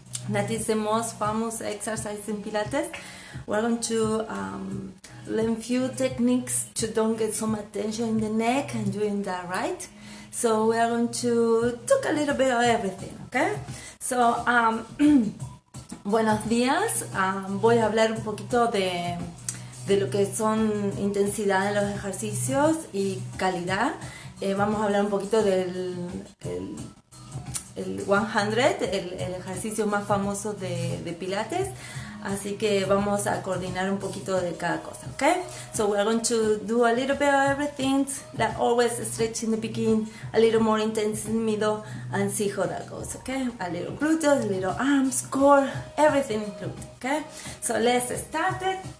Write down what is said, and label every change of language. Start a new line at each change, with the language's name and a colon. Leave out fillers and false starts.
English: That is the most famous exercise in Pilates. We're going to learn few techniques to don't get some attention in the neck and doing that right. So we are going to talk a little bit of everything, okay?
Spanish: So, buenos días. Voy a hablar un poquito de lo que son intensidad en los ejercicios y calidad. Vamos a hablar un poquito del el 100, el ejercicio más famoso de Pilates. Así que vamos a coordinar un poquito de cada cosa, okay?
English: So we're going to do a little bit of everything, that always stretch in the beginning, a little more intense in the middle, and see how that goes, okay? A little glutes, a little arms, core, everything included, okay? So let's start it.